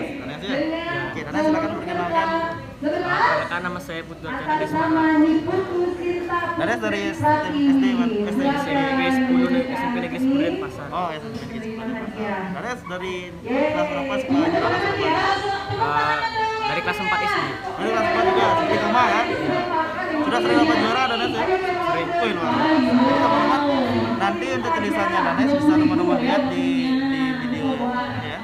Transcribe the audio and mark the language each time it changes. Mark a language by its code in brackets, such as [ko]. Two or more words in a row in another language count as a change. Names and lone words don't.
[id] Danes ya? Oke, Danes silakan perkenalkan. Perkenalkan, nama saya Putu Arjana Desmara. Danes dari SD Negeri 10 SMP Negeri 10 Denpasar. Oh, SMP Negeri 10 Denpasar. Danes dari kelas berapa sekolah nyurat aksara Bali? Dari kelas 4 SD. Dari kelas 4 juga, seperti Koma ya? Sudah sering dapat juara Danes ya? Sering. Wih, luar biasa. Jadi teman-teman, nanti untuk tulisannya Danes bisa teman-teman lihat di video ya.